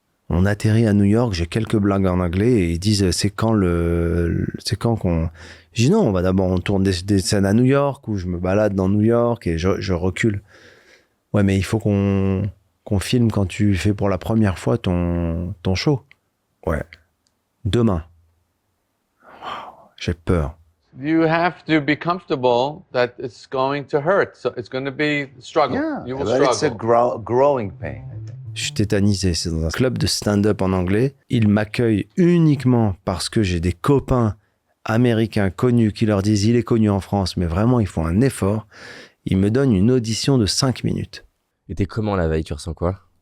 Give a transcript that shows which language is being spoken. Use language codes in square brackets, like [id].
[fr] On atterrit à New York, j'ai quelques blagues en anglais et ils disent c'est quand qu'on... Je dis non, on tourne des scènes à New York où je me balade dans New York et je recule. Ouais, mais il faut qu'on filme quand tu fais pour la première fois ton show. Ouais. Demain. Wow, j'ai peur. [en] You have to be comfortable that it's going to hurt. So it's going to be a struggle. Yeah, You will but it's a struggle. growing pain. [fr] Je suis tétanisé. C'est dans un club de stand-up en anglais. Ils m'accueillent uniquement parce que j'ai des copains américains connus qui leur disent il est connu en France, mais vraiment, ils font un effort. Ils me donnent une audition de 5 minutes. Et t'es comment la veille? Tu ressens quoi?